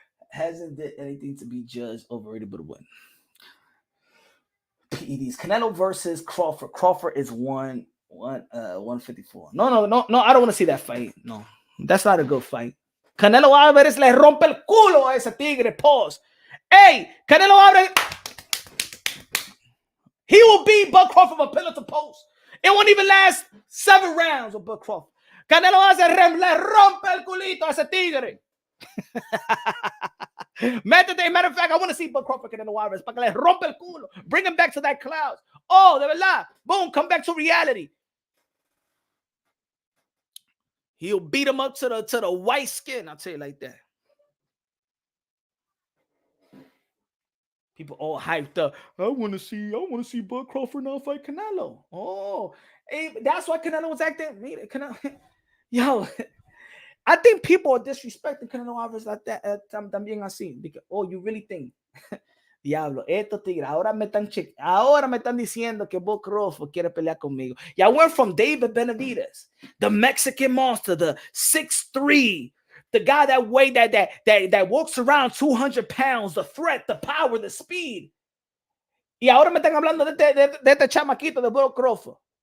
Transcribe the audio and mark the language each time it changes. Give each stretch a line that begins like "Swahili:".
English: Hasn't did anything to be judged, overrated, but a win. PEDs. Canelo versus Crawford. Crawford is 154. No. I don't want to see that fight. No, that's not a good fight.
Spanish: Canelo Álvarez le rompe el culo a ese tigre.
English: Pause. Hey, Canelo Álvarez. He will beat Bud Crawford from pillar to post. It won't even last 7 rounds with Bud Crawford.
Spanish: Canelo Álvarez le rompe el culito a ese tigre.
English: Matter of fact, I want to see Bud Crawford Canelo Álvarez
Spanish: para que le rompe el culo.
English: Bring him back to that cloud.
Spanish: Oh, de verdad.
English: Boom, come back to reality. He'll beat him up to the white skin. I'll tell you like that. People all hyped up. I want to see Bud Crawford now fight Canelo. Oh, hey, that's why Canelo was acting. Yo, I think people are disrespecting Canelo Álvarez like that.
Spanish: También así.
English: Because, oh, you really think?
Spanish: Diablo, estos tigres ahora me están diciendo que Bud Crawford quiere pelear conmigo.
English: Y'all went from David Benavidez, the Mexican monster, the 6'3", the guy that walks around 200 pounds, the threat, the power, the speed.
Spanish: Y ahora me están hablando de este chamaquito de Bud Crawford.